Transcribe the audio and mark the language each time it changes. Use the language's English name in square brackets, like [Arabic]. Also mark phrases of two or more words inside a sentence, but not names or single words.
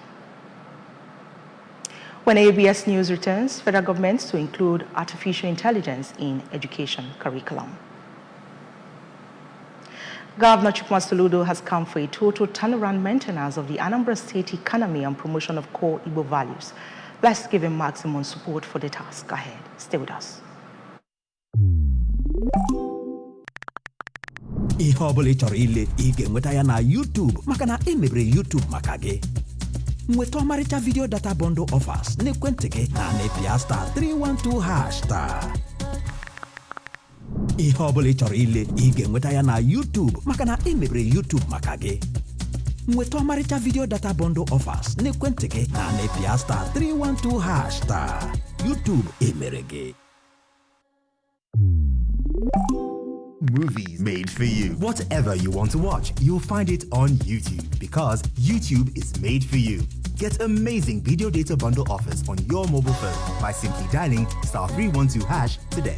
[English] When ABS News returns, federal governments to include artificial intelligence in education curriculum. Governor Chukwuma Soludo has come for a total turnaround maintenance of the Anambra State economy and promotion of core Igbo values. Let's give him maximum support for the task ahead. Stay with us. [Igbo] Ihe ọbụla ị chọrọ ile ị ga-enweta ya na YouTube maka na emebere YouTube maka gị. Nweta ọmarịcha [English] video data bundle offers [Igbo] n'ekwentị gị na nepia *312# ihe ọbụla ị chọrọ ile ị ga-enweta ya na YouTube maka na emebere YouTube maka gị. Nweta ọmarịcha [English] video data bundle offers [Igbo] n'ekwentị gị na nepia [English] star 312 hash star. [Igbo] YouTube emere gị. [English] Movies made for you. Whatever you want to watch, you'll find it on YouTube because YouTube is made for you. Get amazing video data bundle offers on your mobile phone by simply dialing star 312 hash today.